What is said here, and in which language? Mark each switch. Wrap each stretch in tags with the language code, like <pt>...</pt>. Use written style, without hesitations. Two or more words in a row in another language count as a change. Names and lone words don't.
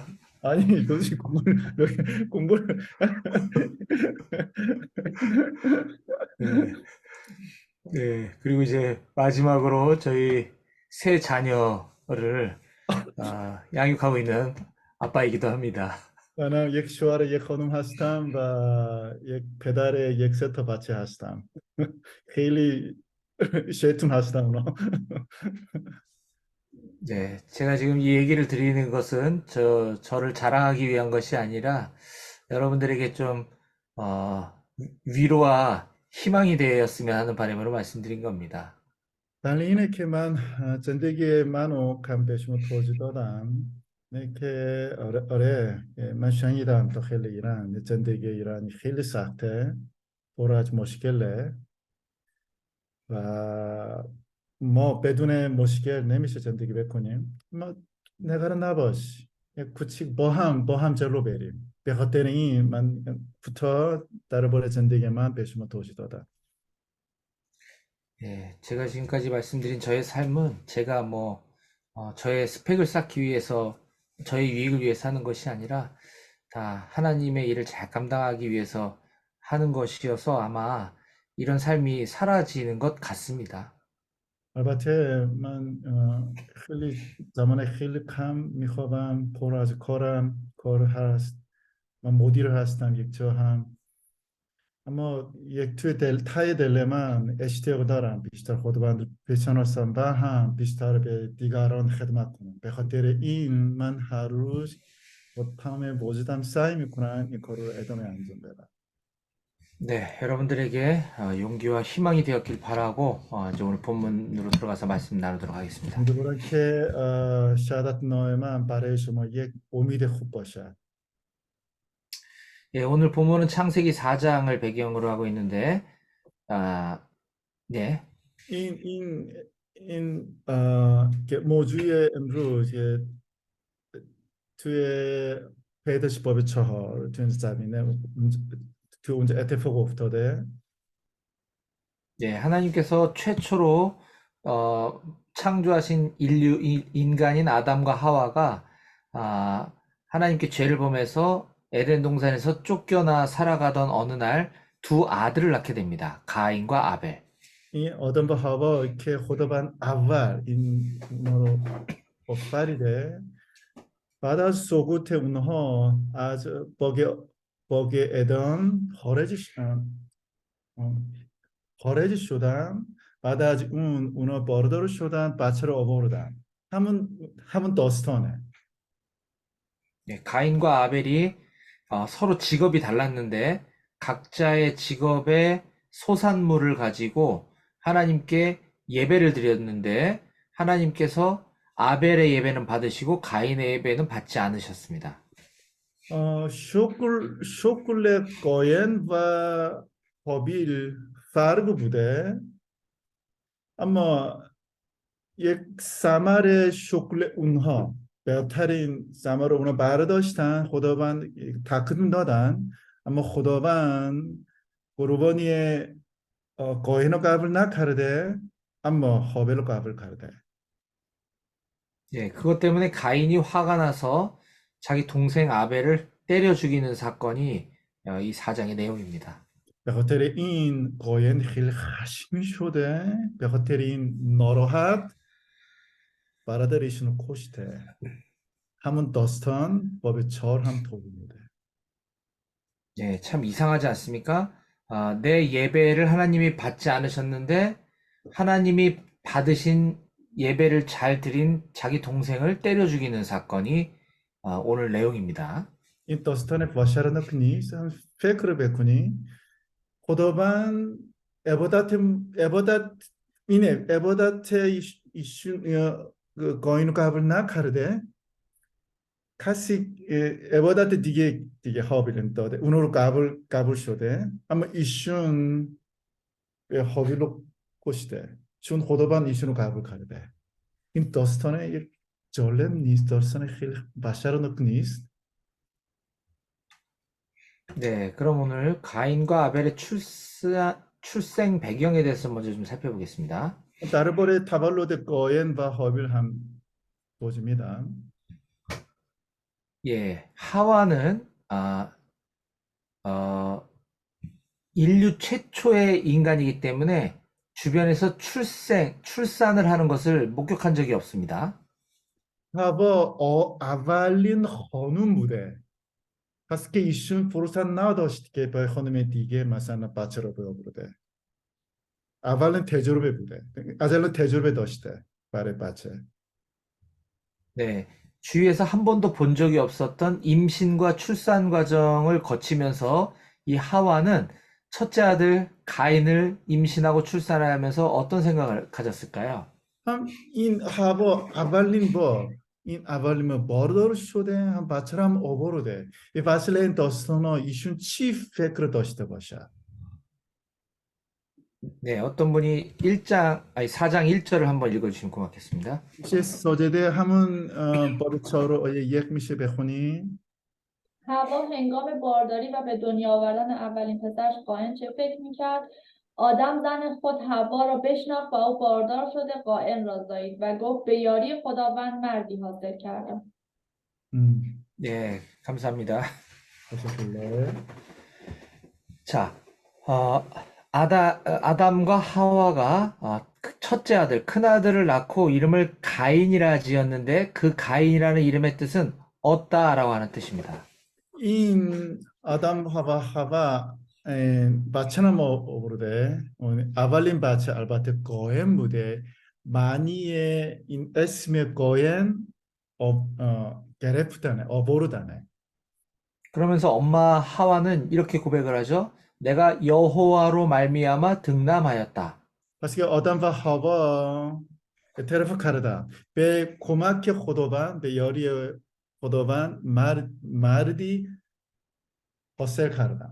<ko>아니 도대체 공부를 네. 네, 그리고 이제 마지막으로 저희 세 자녀를 양육하고 있는 아빠이기도 합니다.</ko> <fa>나는 یک شوهر یک خانم هستم و یک پدر یک سه تا بچه هستم خیلی شیطون هستم اونا</fa> <ko>네, 제가 지금 이 얘기를 드리는 것은 저를 자랑하기 위한 것이 아니라 여러분들에게 좀 위로와 희망이 되었으면 하는 바람으로 말씀드린 겁니다.</ko> <fa>در اینه که من زندگی منو کم بهشون توضیح دادم نه که آره من شنیدم داخل ایران زندگی ایرانی خیلی سخته پر از مشکله و ما بدون مشکل نمیشه زندگی بکنیم ما نگران نباش کوچیک با هم جلو بریم به خاطر این من کوتاه درباره زندگی من به شما توضیح دادم</fa> <ko>예, 제가 지금까지 말씀드린 저의 삶은 제가 저의 스펙을 쌓기 위해서, 저의 유익을 위해서 하는 것이 아니라 다 하나님의 일을 잘 감당하기 위해서 하는 것이어서 아마 이런 삶이 사라지는 것 같습니다.</ko> <fa>البته من خیلی زمان خیلی کم میخوابم پر از کار هست من مدیر هستم یک جا هم اما یک توی تای دل من اشتیاق دارم بیشتر خداوند بشناسم و هم بیشتر به دیگران خدمت کنم به خاطر این من هر روز با تمام وجودم سعی میکنم این کار رو ادامه انجام بدم</fa> <ko>네, 여러분들에게 용기와 희망이 되었길 바라고 이제 오늘 본문으로 들어가서 말씀 나누도록 하겠습니다.</ko> <fa>امیدوارم که شهادت نامه من برای شما یک امید خوب باشد</fa> <ko>예, 오늘 본문은 창세기 4장을 배경으로 하고 있는데, 네.</ko> <fa>این که موضوع امروز که توی پیدایش باب 4 توی این زمینه توی اونجا اتفاق افتاده</fa> <ko>예, 하나님께서 최초로 창조하신 인간인 아담과 하와가 하나님께 죄를 범해서 에덴 동산에서 쫓겨나 살아가던 어느 날 두 아들을 낳게 됩니다. 가인과 아벨.</ko> <fa>این آدم و هوا که خداوند اول این اونا رو آفریده بعد از سقوط اونها از باغ ادم خارج شدن بعد از اون اونا باردار شدن بچه رو آوردن همون داستانه.</fa> <ko>예, 가인과 아벨이 서로 직업이 달랐는데 각자의 직업의 소산물을 가지고 하나님께 예배를 드렸는데 하나님께서 아벨의 예배는 받으시고 가인의 예배는 받지 않으셨습니다.</ko> <fa>شغل قاین و هابیل فرق بوده، اما یک ثمر شغل اونها بهترین ثمر رو اونا برداشتن، خداوند تقدیم دادن، اما خداوند قربانی قاین رو قبول نکرده، اما هابیل رو قبول کرده.</fa> <ko>예, 그것 때문에 가인이 화가 나서 자기 동생 아벨을 때려 죽이는 사건이 이 4장의 내용입니다.</ko> <fa>به خاطر این قاین خیلی خشمگین شده، به خاطر این ناراحت برادرشون رو کشته. همون داستان باب 4 هم توضیح میده.</fa> <ko>예, 참 이상하지 않습니까? 내 예배를 하나님이 받지 않으셨는데 하나님이 받으신 예배를 잘 드린 자기 동생을 때려 죽이는 사건이 오늘 내용입니다.</ko> <fa>این داستان واشرناک نیست. هم فکر بکنی خداوند عبادت عبادت اینه، عبادت ایشون قاین رو قبول نکرده، کسی عبادت دیگه هابیل داده، اونو رو قبول شده، اما ایشون هابیل رو کشته چون خداوند ایشون رو قبول کرده. این داستان یک جالب نیست، داستان خیلی وحشتناک نیست.</fa> <ko>네, 그럼 오늘 가인과 아벨의 출생 배경에 대해서 먼저 좀 살펴보겠습니다.</ko> <fa>درباره تولد قاین و هابیل هم توضیح میدم.</fa> <ko>예, 하와는 인류 최초의 인간이기 때문에 주변에서 출산을 하는 것을 목격한 적이 없습니다.</ko> <fa>هوا اولین خانوم بوده، پس که ایشون فرصت نداشت که با خانم دیگه مثلا بچه رو بده. اولین تجربه بوده، از الان تجربه داشته برای بچه.</fa> <ko>네, 주위에서 한 번도 본 적이 없었던 임신과 출산 과정을 거치면서 이 하와는 첫째 아들 가인을 임신하고 출산하면서 어떤 생각을 가졌을까요?</ko> <fa>هم این هوا اولین بار این اولین باردار شده، هم بچه رو هم آورده. به وسیله این داستان ها ایشون چی فکر داشته باشه؟</fa> <ko>네, 어떤 분이 4장 1절을 한번 읽어주시면 고맙겠습니다.</ko> <fa>چه ساجده همون باب 4 آیه 1 میشه بخونی؟ حوا هنگام بارداری و به دنیا آوردن اولین پسرش قاین چه فکر میکرد؟ آدم زن خود حوا را بشناخت و او باردار شده قاین را زایید و گفت به یاری خداوند مردی حاصل کردم.</fa> <ko>네, 감사합니다.</ko> <fa>تشکر.</fa> <ko>자, 아담과 하와가 첫째 아들, 큰 아들을 낳고 이름을 가인이라 지었는데 그 가인이라는 이름의 뜻은 얻다라고 하는 뜻입니다.</ko> <fa>این آدم هوا بچه هم آورده. اولین بچه البته قایم بوده. معنی این اسم قایم گرفتنه، آوردنه.</fa> <ko>그러면서 엄마 하와는 이렇게 고백을 하죠. 내가 여호와로 말미암아 등남하였다.</ko> <fa>پس که آدم و هوا اعتراف کردن به کمک خداوند، به یاری خداوند مردی حاصل کردن.</fa>